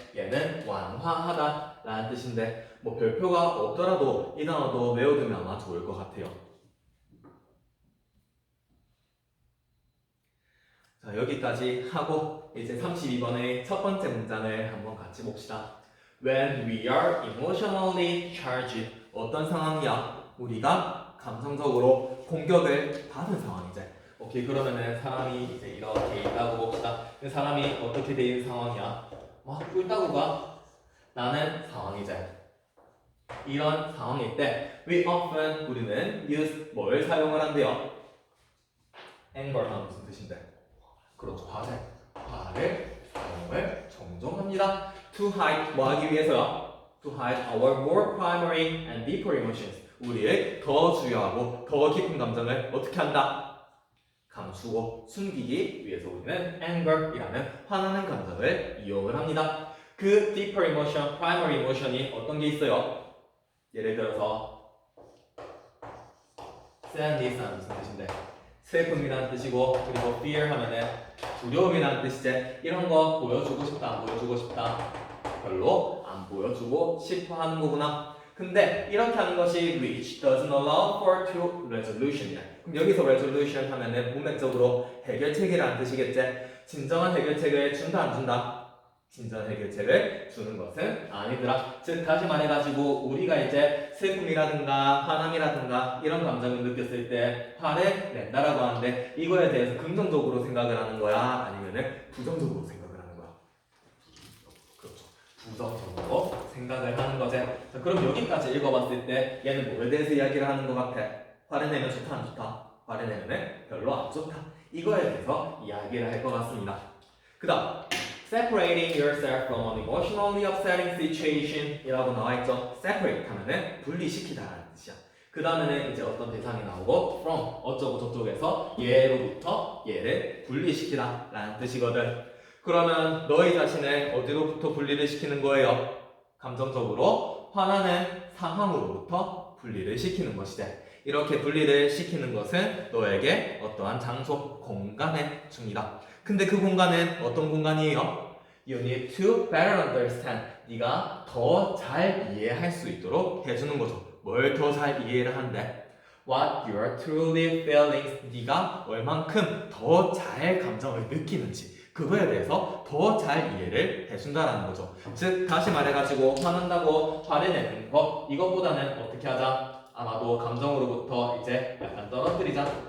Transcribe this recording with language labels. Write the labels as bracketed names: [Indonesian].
[Korean] 얘는 완화하다 라는 뜻인데 뭐 별표가 없더라도 이 단어도 외워두면 아마 좋을 것 같아요. 자, 여기까지 하고 이제 32번의 첫 번째 문장을 한번 같이 봅시다. [English] When we are emotionally charged [Korean] 어떤 상황이야? 우리가 감성적으로 공격을 받은 상황이지. 오케이, 그러면은 사람이 이제 이렇게 있다고 봅시다. 그 사람이 어떻게 돼 있는 상황이야? 막 꿀다구가 나는 상황이지. 이런 상황일 때 we often 우리는 use 뭘 사용을 한대요? anger 하면 무슨 뜻인데? 그렇죠. 화를 사용을 종종 합니다. To hide 뭐 하기 위해서요? [English] To hide our more primary and deeper emotions. [Korean] 우리의 더 주요하고 더 깊은 감정을 어떻게 한다? 감추고 숨기기 위해서 우리는 anger이라는 화나는 감정을 이용을 합니다. 그 deeper emotion, primary emotion이 어떤 게 있어요? 예를 들어서 sadness는 무슨 뜻인데? 슬픔이라는 뜻이고 그리고 fear 하면은 두려움이라는 뜻이지. 이런 거 보여주고 싶다, 안 보여주고 싶다? 별로 안 보여주고 싶어 하는 거구나. 근데 이렇게 하는 것이 [English] which doesn't allow for to resolution이야. [Korean] 그럼 여기서 resolution 하면은 문맥적으로 해결책이라는 뜻이겠지. 진정한 해결책을 준다, 안 준다? 진정한 해결책을 주는 것은 아니더라. 즉 다시 말해가지고 우리가 이제 슬픔이라든가 화남이라든가 이런 감정을 느꼈을 때 화를 낸다라고 하는데 이거에 대해서 긍정적으로 생각을 하는 거야? 아니면은 부정적으로 생각을 하는 거야? 그렇죠. 부정적으로 생각을 하는 거지. 자, 그럼 여기까지 읽어봤을 때 얘는 뭐에 대해서 이야기를 하는 것 같아? 화를 내면 좋다, 안 좋다? 화를 내면 별로 안 좋다. 이거에 대해서 이야기를 할 것 같습니다. 그 다음 [English] separating yourself from an emotionally upsetting situation [Korean] 이라고 나와있죠. separate 하면은 분리시키다라는 뜻이야. 그 다음에는 이제 어떤 대상이 나오고 from 어쩌고 저쩌고에서 얘로부터 얘를 분리시키다 라는 뜻이거든. 그러면 너희 자신을 어디로부터 분리를 시키는 거예요? 감정적으로 화나는 상황으로부터 분리를 시키는 것이지. 이렇게 분리를 시키는 것은 너에게 어떠한 장소, 공간의 중이다. 근데 그 공간은 어떤 공간이에요? [English] You need to better understand. [Korean] 네가 더 잘 이해할 수 있도록 해주는 거죠. 뭘 더 잘 이해를 한대? [English] What you are truly feeling. [Korean] 네가 얼만큼 더 잘 감정을 느끼는지 그거에 대해서 더 잘 이해를 해준다라는 거죠. 즉 다시 말해가지고 화난다고 화를 내는 거 이것보다는 어떻게 하자? 아마도 감정으로부터 이제 약간 떨어뜨리자.